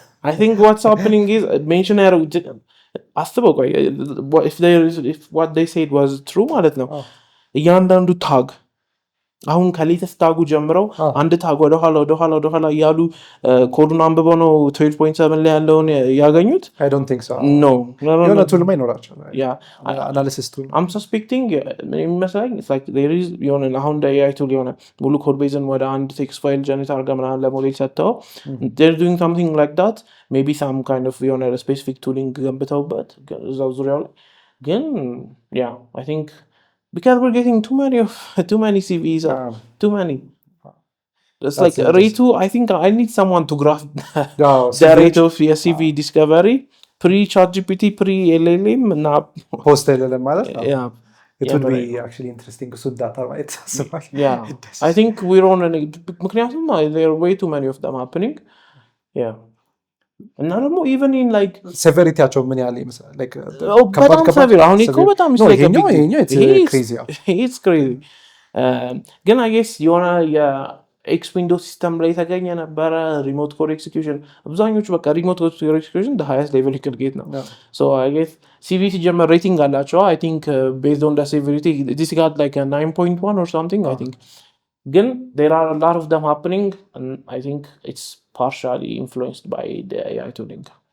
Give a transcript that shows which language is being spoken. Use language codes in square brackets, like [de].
[en] I think what's happening is mention [am] አስበው ቆይ [en] if what they said was true [am] ማለት ነው እያንዳንዱ ታግ አሁን ከሌተስት ታጉ ጀምረው አንድ ታግ ወደ ኋላ እያሉ ኮዱን አንብበው ነው 12.7 ላይ ያለውን ያገኙት። [en] I don't think so. No. [am] የሆነ ቱል ማይኖራቸው [en] Yeah. analysis tool. I'm suspecting [am] የሚመስለኝ [en] it's like there is [am] የሆነ አሁን AI tool የሆነ ሙሉ ኮድ ቤዝን ወደ አንድ ቴክስት ፋይል ጀነሬት አድርገው ምናምን ለሞዴል ሰጥተው [en] they're doing something like that. Maybe some kind of የሆነ specific tooling [am] ገንብተውበት እዛው ዙሪያው ላይ ግን [en] yeah I think because we're getting too many CVs, too many. It's like rate. I think I need someone to graph the rate of CV discovery pre-ChatGPT, pre-LLM. Post LLM, yeah. It would be actually interesting to see data, right? Yeah, I think we're on there are way too many of them happening. Yeah. [am] እና ደግሞ [en] even in like [am] severity-ያቸው ምን ያህል ይመስላል like በጣም severe አሁን እኮ በጣም ይሄኛው [en] it's crazy ግን I guess [am] የሆነ የኤክስ ዊንዶው ሲስተም ላይ የተገኘ ነበረ ሪሞት ኮድ ኤክሲኪዩሽን [en] አብዛኞቹ በቃ ሪሞት ኮድ ኤክሲኪዩሽን the highest level you can get ነው so I guess CV [am] ሲጀመር ሬቲንግ አላቸው [en] I think based on the severity this got like a 9.1 or something I think ግን there are a lot of them happening and I think it's partially influenced by the AI tooling.